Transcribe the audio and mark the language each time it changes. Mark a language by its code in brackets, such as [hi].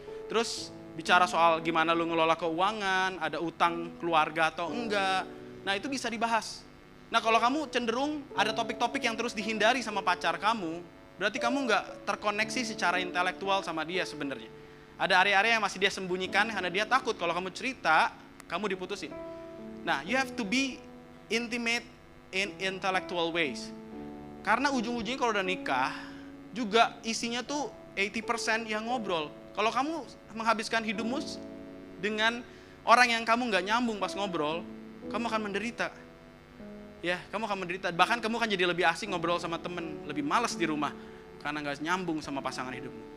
[id] Terus bicara soal gimana lu ngelola keuangan, ada utang keluarga atau enggak. Nah itu bisa dibahas. Nah kalau kamu cenderung ada topik-topik yang terus dihindari sama pacar kamu, berarti kamu nggak terkoneksi secara intelektual sama dia sebenarnya. Ada area-area yang masih dia sembunyikan karena dia takut kalau kamu cerita, kamu diputusin. [en] Nah, you have to be intimate in intellectual ways. [id] Karena ujung-ujungnya kalau udah nikah, juga isinya tuh 80% yang ngobrol. Kalau kamu menghabiskan hidupmu dengan orang yang kamu nggak nyambung pas ngobrol, kamu akan menderita. Ya, kamu akan menderita. Bahkan kamu akan jadi lebih asik ngobrol sama temen, lebih malas di rumah karena nggak nyambung sama pasangan hidupmu.